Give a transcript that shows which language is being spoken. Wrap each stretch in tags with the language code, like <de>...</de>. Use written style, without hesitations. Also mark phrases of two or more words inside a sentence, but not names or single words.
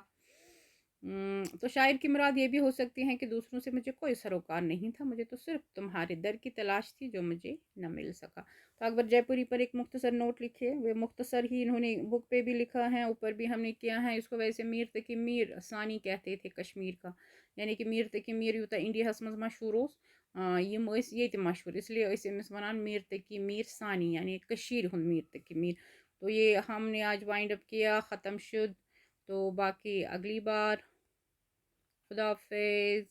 <ur>تو شاعر کی مراد یہ بھی ہو سکتی ہے کہ دوسروں سے مجھے کوئی سروکار نہیں تھا، مجھے تو صرف تمہارے در کی تلاش تھی جو مجھے نہ مل سکا۔ تو اکبر جے پوری پر ایک مختصر نوٹ لکھے، وہ مختصر ہی انہوں نے بک پہ بھی لکھا ہے، اوپر بھی ہم نے کیا ہے، اس کو ویسے میر تقی میر ثانی کہتے تھے کشمیر کا، یعنی کہ میر تقی میر</ur> <ks>یوتا انڈیا ہس مز مشہور اس یم یہ مشہور،</ks> <ur>اس لیے</ur> <ks>امس ونان</ks> <ur>میر تقی میر ثانی، یعنی</ur> <ks>کشیر ہند</ks> <ur>میر تقی میر۔ تو یہ ہم نے آج</ur> <en>wind up</en> <ur>کیا، ختم شد، تو باقی اگلی بار۔ خدا حافظ۔</ur>